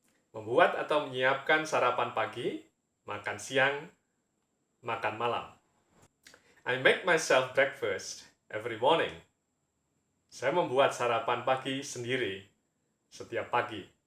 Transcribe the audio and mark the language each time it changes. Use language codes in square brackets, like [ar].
[id] Membuat atau menyiapkan sarapan pagi, makan siang, makan malam. [en] I make myself breakfast every morning. [id] Saya membuat sarapan pagi sendiri setiap pagi.